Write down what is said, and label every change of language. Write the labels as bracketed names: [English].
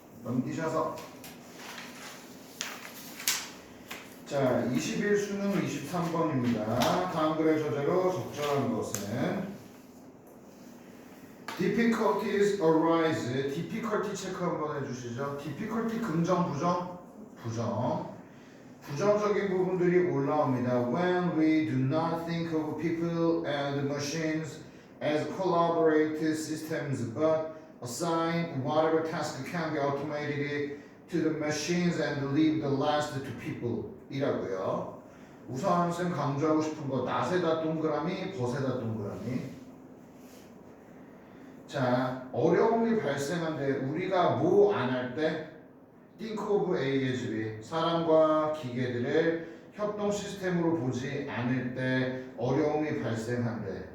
[Korean] 넘기셔서 자, 21수능 23번입니다. 다음 글의 저자로 적절한 것은 [English] difficulties arise. [Korean] difficulty 체크 한번 해주시죠. difficulty 긍정, 부정? 부정. 부정적인 부분들이 올라옵니다. [English] When we do not think of people and machines as collaborative systems, but assign whatever task can be automated to the machines and leave the last to people. [Korean] 이라고요. 우선 쌤 강조하고 싶은 거 낫에다 동그라미, 벗에다 동그라미. 자, 어려움이 발생한데 우리가 뭐 안 할 때? [English] Think of A as B. [Korean] 사람과 기계들을 협동 시스템으로 보지 않을 때 어려움이 발생한대.